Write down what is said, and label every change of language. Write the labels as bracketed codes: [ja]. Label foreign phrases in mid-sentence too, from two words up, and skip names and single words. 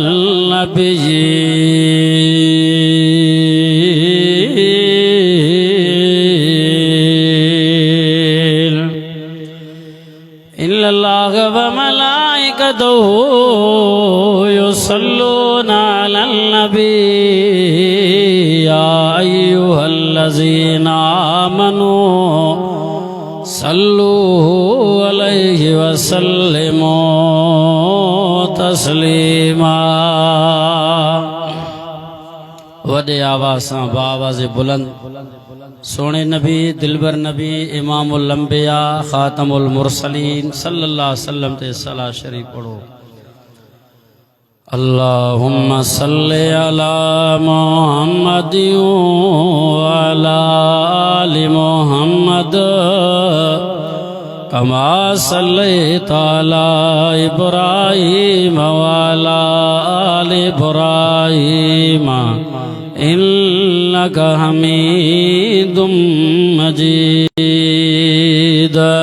[ar] النبيين إن الله وملائكته يصلون على النبي يا أيها الذين آمنوا صلوا عليه وسلموا تسليما [sd] वॾे आवाज़ सां बावाज़ बुलंद सोने नबी दिलबर नबी [ar] إمام الأنبياء خاتم المرسلين صلى الله عليه وسلم [sd] ते सलाह शरीफ पढ़ो। [ar] اللهم صل على محمد و على آل محمد كما صليت على إبراهيم و على آل إبراهيم إنك حميد مجيد.